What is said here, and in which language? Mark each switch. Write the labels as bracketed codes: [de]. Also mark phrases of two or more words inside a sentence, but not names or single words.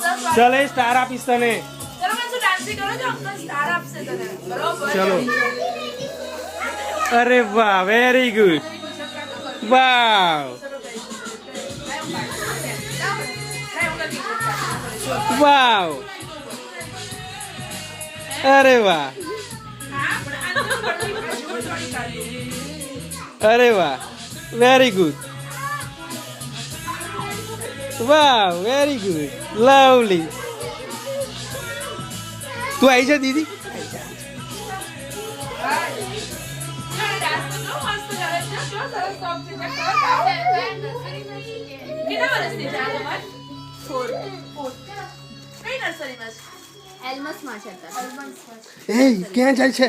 [gu] ચલ સ્ટાર આપીશ તને ચલો મને ડાન્સ કરો જો અંકલ સ્ટાર આપશે તને બરોબર [hi] चलो अरे वाह [en] very good [hi] वाह वाह अरे वाह अरे वाह [en] very good [hi] वाह [en] very good [hi] लवली तू आई जा दीदी [gu] કેટલા વર્ષની છે આ તમાર 4 કઈ નર્સરીમાં છે એલ્મસમાં છે ए ક્યાં જાય છે